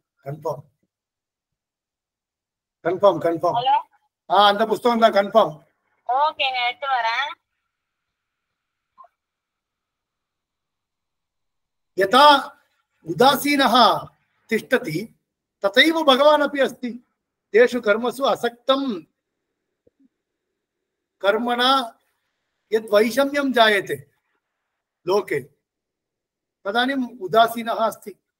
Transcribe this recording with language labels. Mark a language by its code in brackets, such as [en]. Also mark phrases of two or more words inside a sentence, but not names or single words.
[ta] கன்ஃபார்ம் கன்ஃபார்ம் கன்ஃபார்ம். அந்த புத்தகம் தான் கன்ஃபார்ம். ஓகேங்க, எடுத்து வரேன். [sa] यथा उदासीनः तिष्ठति तथैव भगवान् अपि अस्ति। तेषु कर्मसु असक्तं कर्मणा यद् वैषम्यं जायते लोके तदानीम् उदासीनः अस्ति।